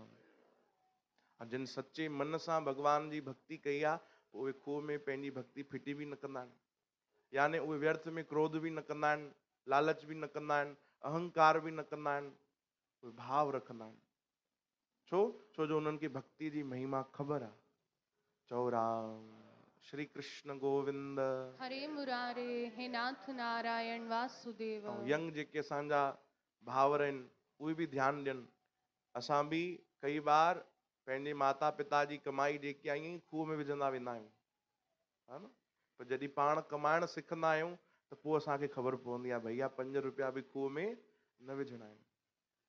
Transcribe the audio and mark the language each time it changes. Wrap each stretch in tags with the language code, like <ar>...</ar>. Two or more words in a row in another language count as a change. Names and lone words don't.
<sd>ऐं जिन सचे मन सां भॻवान जी भक्ति कई आहे उहे खूह में पंहिंजी भक्ति फिटी बि न कंदा आहिनि, यानी उहे व्यर्थ में क्रोध बि न कंदा आहिनि, लालच बि न कंदा आहिनि, अहंकार बि न कंदा आहिनि, उहे भाव रखंदा आहिनि। छो जो उन्हनि खे भक्ति जी महिमा ख़बर आहे। चओ राम। श्री कृष्ण गोविंद।</sd> <sa>हरे मुरारे, हे नाथ नारायण वासुदेव।</sa> <sd>ऐं यंग जेके असांजा भावर आहिनि उहे बि ध्यानु ॾियनि। असां बि कई बार पंहिंजे माता पिता जी कमाई जेकी आई खूह में विझंदा वेंदा आहियूं, हा न। पर जॾहिं पाण कमाइण सिखंदा आहियूं त पोइ असांखे ख़बर पवंदी आहे भैया 5 रुपया बि खूह में न विझणा आहिनि।</sd>